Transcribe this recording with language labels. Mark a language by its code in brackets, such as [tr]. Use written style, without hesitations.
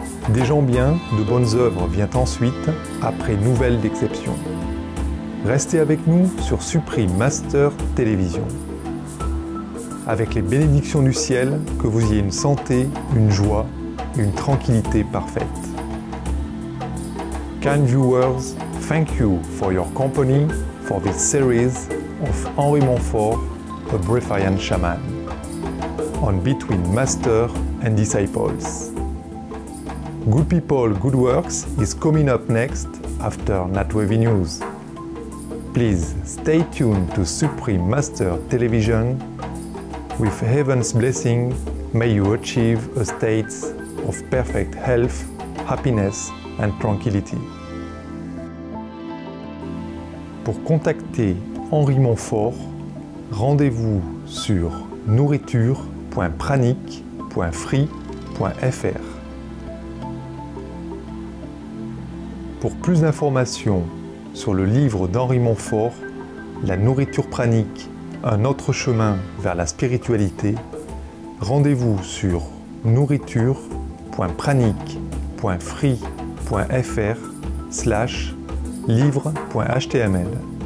[fr] Des gens bien, de bonnes œuvres vient ensuite, après Nouvelles d'exception. Restez avec nous sur Supreme Master Télévision. Avec les bénédictions du ciel, que vous ayez une santé, une joie, une tranquillité parfaite. [en] Kind viewers, thank you for your company for this series of Henri Montfort, a Breathian shaman, on Between Master and Disciples. Good People, Good Works is coming up next after NatWavy News. Please stay tuned to Supreme Master Television. With heaven's blessing, may you achieve a state of perfect health, happiness and tranquility. [fr] Pour contacter Henri Montfort, rendez-vous sur nourriture.pranique.free.fr. Pour plus d'informations sur le livre d'Henri Montfort, La nourriture pranique, un autre chemin vers la spiritualité, rendez-vous sur nourriture.pranique.free.fr/livre.html.